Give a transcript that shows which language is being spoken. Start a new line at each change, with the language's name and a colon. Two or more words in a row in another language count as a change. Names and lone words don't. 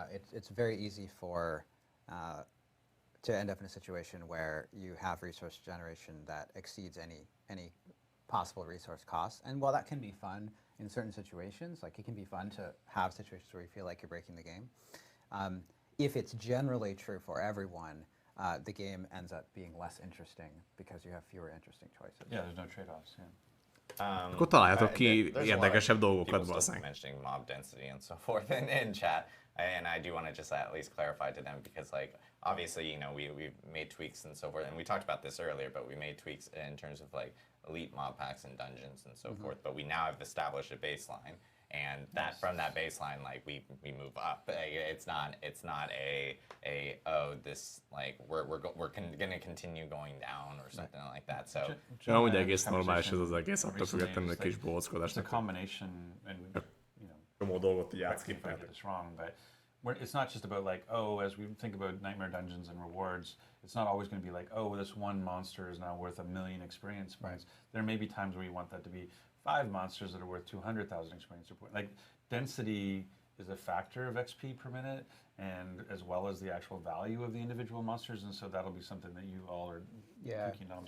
English: It's very easy for to end up in a situation where you have resource generation that exceeds any possible resource costs. And while that can be fun in certain situations, like it can be fun to have situations where you feel like you're breaking the game, if it's generally true for everyone, the game ends up being less interesting because you have fewer interesting choices. Yeah. There's no trade-offs. Yeah.
Hungarian: Akkor találjatok ki
English: There's a lot of
Hungarian: érdekesebb dolgokat,
English: people still
Hungarian: valószínűleg.
English: mentioning mob density and so forth in chat, and I do want to just at least clarify to them because, like, obviously, you know, we made tweaks and so forth, and we talked about this earlier, but we made tweaks in terms of like elite mob packs and dungeons and so forth. But we now have established a baseline, and that from that baseline, like we move up. It's not a oh, this like we're going to continue going down or something like that. So
Hungarian: Amúgy egész normális ez az egész, attól függetlenül egy kis
English: It's a
Hungarian: bohóckodásnak.
English: combination, and you know,
Hungarian: Csomó dolgot így
English: correct me if I get
Hungarian: átszkippeltek.
English: this wrong, but it's not just about like, oh, as we think about Nightmare Dungeons and rewards, it's not always going to be like, oh, this one monster is now worth 1 million experience points. There may be times where you want that to be 5 monsters that are worth 200,000 experience points. Like, density is a factor of XP per minute, and as well as the actual value of the individual monsters, and so that'll be something that you all are thinking on.